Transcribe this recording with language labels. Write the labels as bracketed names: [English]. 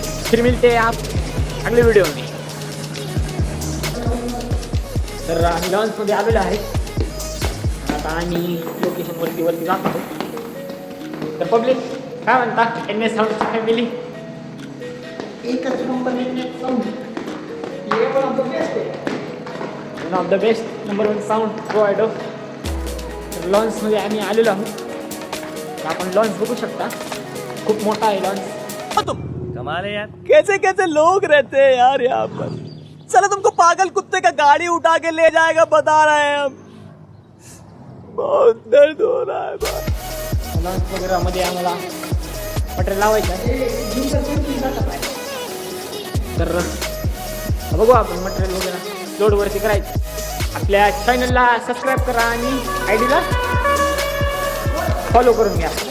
[Hindi] फिर मिलते आप अगले व्हिडिओ में। [Marathi] तर आम्ही लॉन्चमध्ये आलेलो आहे। आता आम्ही लोकेशनवरती जात आहोत। तर पब्लिक काय म्हणता, NS साऊंडची फॅमिली? एकच number NS sound, [English] One of the best number 1 sound provider. [Marathi] तर लॉन्चमध्ये आम्ही आलेलो आहोत। तर आपण लॉन्च बघू शकता, खूप मोठा आहे लॉन्च। [Hindi] कमाल है यार, कैसे कैसे लोग रहते हैं यार यहाँ पर। चलो तुमको पागल कुत्ते का गाड़ी उठा के ले जाएगा, बता रहे हैं हम। बहुत दर्द हो रहा है भाई। [Marathi] लॉन्च वगैरे मध्ये आम्हाला मटेरियल लावायचं आहे. तर बघू आपण मटेरियल वगैरे लोडवरती करायचं. आपल्या चॅनलला सबस्क्राईब करा आणि आयडीला फॉलो करून घ्या.